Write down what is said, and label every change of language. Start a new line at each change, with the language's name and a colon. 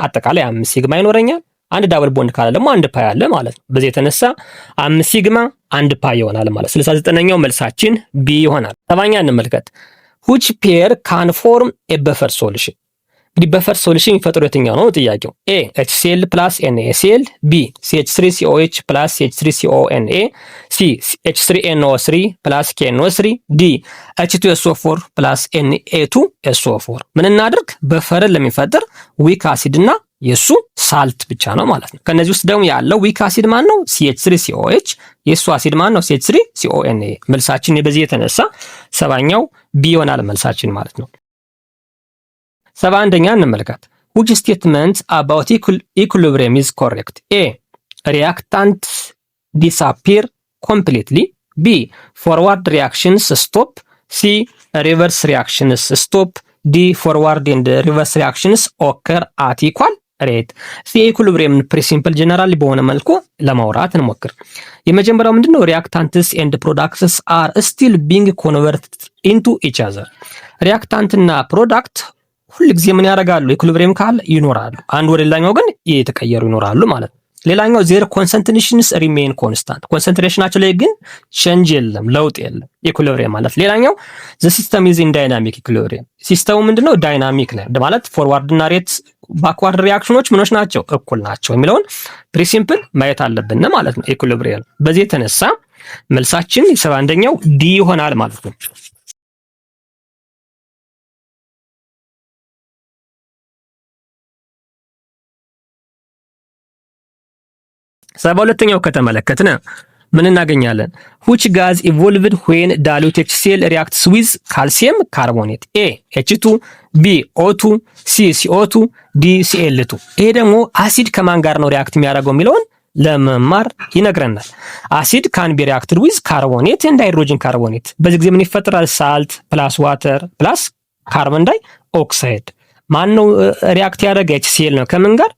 Amharic: አጠቃላይ 5 ሲግማ ይኖረኛል። አንድ ዳብል ቦንድ ካለ ደግሞ 1 ፓይ አለ ማለት ነው። በዚህ የተነሳ 5 ሲግማ 1 ፓይ ይሆናል ማለት። 69ኛው መልሳችን ቢ ይሆናል። 7ኛ እንመልከት።
English: which pair can form a buffer solution?
Amharic: እንግዲህ በፈር ሶሉሽን የሚፈጥሩ የትኛው ነው ጥያቄው? A HCl plus NaCl፣ B CH3COH plus CH3CONa፣ C H3NO3 plus KNO3፣ D H2SO4 plus Na2SO4። ምን እናድርግ? በፈርን ለሚፈጥር ዊክ አሲድ እና የሱ ሳልት ብቻ ነው ማለት ነው። ከነዚህ ውስጥ ደግሞ ያለው ዊክ አሲድ ማን ነው? CH3COH። የሱ አሲድ ማን ነው? CH3CONa። መልሳችን በዚህ የተነሳ 7ኛው B ይሆናል መልሳችን ማለት ነው። 71ኛ እንመልከት።
English: which statement about equilibrium is correct? A reactants disappear completely, B forward reactions stop, C reverse reactions stop, D forward and reverse reactions occur at equal rate።
Amharic: የኢኩሊብሪየም ፕሪንሲፕል ጀነራሊ በሆነ መልኩ ለማውራት እንሞክር። የመጀመሪያው ምንድነው?
English: ሪአክታንትስ ኤንድ ፕሮዳክትስ አር ስቲል ቢንግ ኮንቨርትድ ኢንቱ ኢች አዘር።
Amharic: ሪአክታንት እና ፕሮዳክት ሁልጊዜ ምን ያደርጋሉ? ኢኩሊብሪየም ካለ ይኖራሉ፣ አንድ ወደ ሌላኛው ግን እየተቀየሩ ይኖራሉ ማለት ነው። ሌላኛው
English: ዜር ኮንሰንትሬሽንስ ሪሜን ኮንስታንት፣
Amharic: ኮንሰንትሬሽናቸው ላይ ግን ቼንጅ የለም፣ ለውጥ የለም። ኢኩሊብሪየም ማለት ሌላኛው
English: ዘ ሲስተም ኢዝ ኢን ዳይናሚክ ኢኩሊብሪየም።
Amharic: ሲስተሙ ምንድነው? ዳይናሚክ ነው ማለት ፎርዋርድ እና ሬት ባክዋርድ ሪአክሽኖች ምኖች ናቸው? እኩል ናቸው የሚለውን ፕሪንሲፕል ማየት አለብን ማለት ነው ኢኩሊብሪየም። በዚህ የተነሳ መልሳችን 71ኛው ዲ ይሆናል ማለት ነው። 72ኛው ከተመለከትን ምን እናገኛለን?
English: which gas evolved when dilute HCl reacts with calcium carbonate?
Amharic: A H2፣ B O2፣ C CO2፣ D Cl2። ይሄ ደግሞ አሲድ ከማን ጋር ነው ሪአክት የሚያደርገው የሚለውን ለመማር ይነግረናል።
English: አሲድ ካን ቢ ሪአክትድ ዊዝ ካርቦኔት ኤንድ ሃይድሮጅን ካርቦኔት።
Amharic: በዚህ ጊዜ ምን ይፈጠራል? ሳልት ፕላስ ዋተር ፕላስ ካርቦን ዳይ ኦክሳይድ። ማን ነው ሪአክት ያደረገ? HCl ነው። ከምን ጋር?